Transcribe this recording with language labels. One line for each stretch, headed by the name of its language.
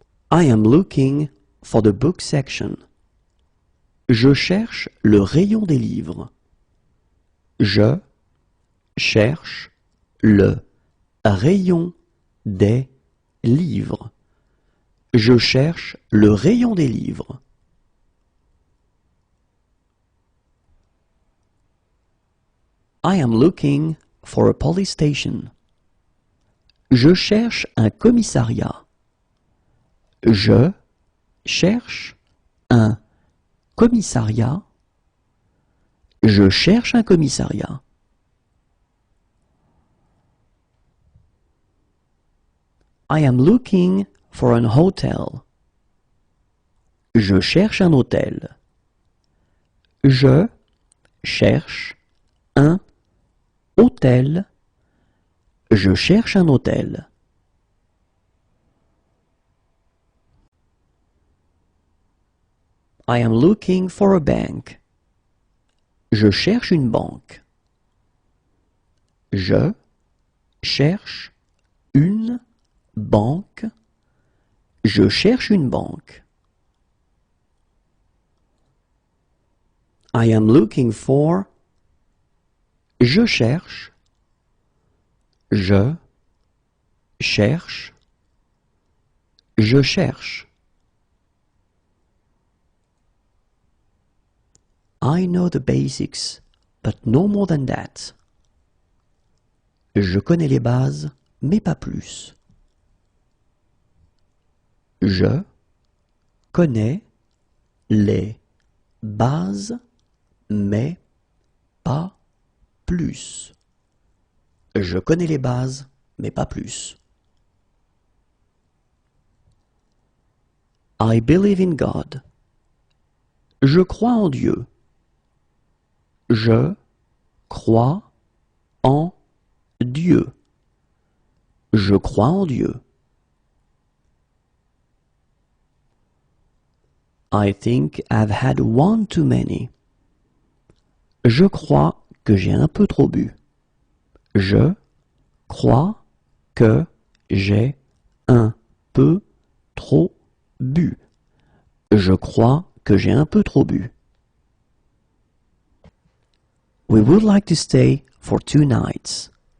English: I am looking for the book section.
French: Je cherche le rayon des livres. Je cherche le rayon des livres. Je cherche le rayon des livres.
English: I am looking for a police station.
French: Je cherche un commissariat. Je cherche un commissariat. Je cherche un commissariat.
English: I am looking for an hotel.
French: Je cherche un hôtel. Je cherche un hôtel. Je cherche un hôtel.
English: I am looking for a bank.
French: Je cherche une banque. Je cherche une banque. Je cherche une banque.
English: I am looking for.
French: Je cherche. Je cherche. Je cherche.
English: I know the basics, but no more than that.
French: Je connais les bases, mais pas plus. Je connais les bases, mais pas plus. Je connais les bases, mais pas plus.
English: I believe in God.
French: Je crois en Dieu. Je crois en Dieu. Je crois en Dieu.
English: I think I've had one too many.
French: Je crois que j'ai un peu trop bu. Je crois que j'ai un peu trop bu. Je crois que j'ai un peu trop bu.
English: We would like to stay for 2 nights.